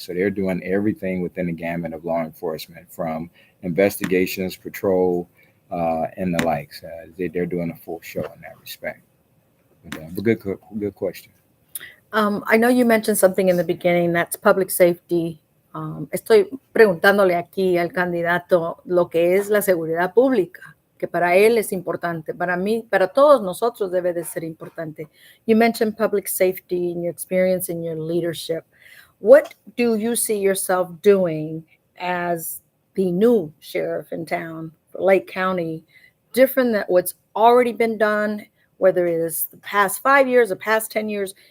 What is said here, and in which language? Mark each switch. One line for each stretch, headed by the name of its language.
English: So they're doing everything within the gamut of law enforcement, from investigations, patrol, and the likes. They're doing a full show in that respect. But good question. I know you mentioned something in the beginning, that's public safety.
Spanish: Estoy preguntándole aquí al candidato lo que es la seguridad pública, que para él es importante, para mí, para todos nosotros debe de ser importante.
English: You mentioned public safety in your experience and your leadership. What do you see yourself doing as the new sheriff in town for Lake County, different than what's already been done, whether it is the past 5 years or past 10 years?